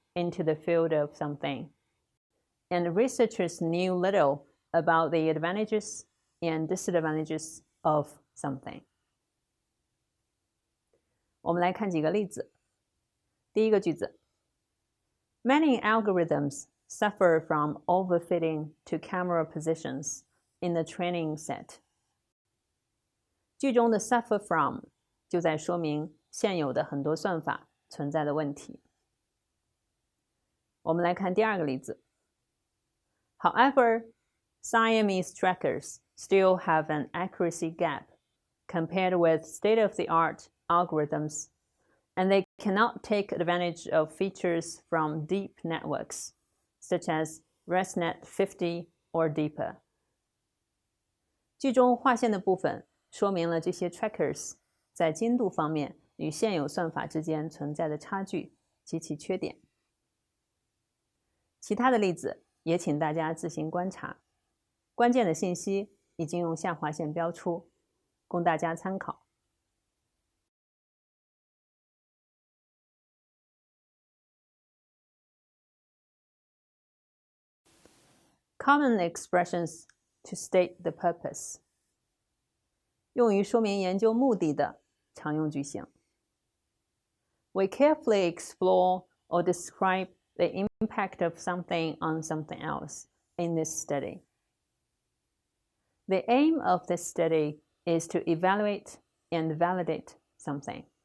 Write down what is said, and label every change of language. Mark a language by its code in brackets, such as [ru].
[en] into the field of something, and researchers knew little about the advantages and disadvantages of something. [zh] 我们来看几个例子。第一个句子 [en] Many algorithms suffer from overfitting to camera positions in the training set. [zh] 句中的 suffer from 就在说明现有的很多算法存在的问题。我们来看第二个例子。 [en] However, Siamese trackers still have an accuracy gap compared with state-of-the-art algorithms, and they cannot take advantage of features from deep networks, such as ResNet 50 or deeper. [zh] 句中划线的部分说明了这些 trackers 在精度方面与现有算法之间存在的差距及其缺点。其他的例子也请大家自行观察，关键的信息已经用下划线标出，供大家参考。 [en] Common expressions to state the purpose. [zh] 用于说明研究目的的常用句型。 [en] We carefully explore or describe the impact of something on something else in this study. The aim of this study is to evaluate and validate something.